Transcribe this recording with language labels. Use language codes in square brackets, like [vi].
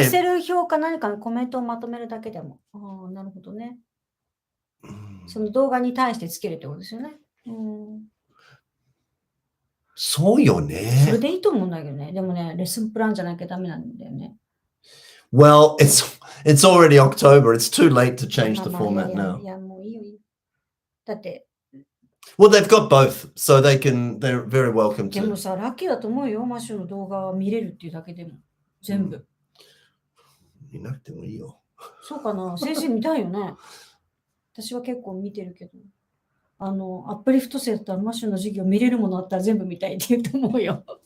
[ja] Excel 表か何かのコメントをまとめるだけでも。なるほどね。その動画に対してつけるってことですよね。そうよね。それでいいと思うんだけどね。でもね、レッスンプランじゃなきゃダメなんだよね。 [en] Well, it's already October. It's too late to change the format now. [ja] いや、もういいよ。だって。 [en] Well, they've got both, so they're very welcome to. [ja] でもさ、ラッキーだと思うよ。マッシュの動画を見れるっていうだけでも。全部。見なくてもいいよ。そうかな。先生見たいよね。私は結構見てるけど。アップリフト生だったらマッシュの授業見れるものあったら全部見たいって言うと思うよ。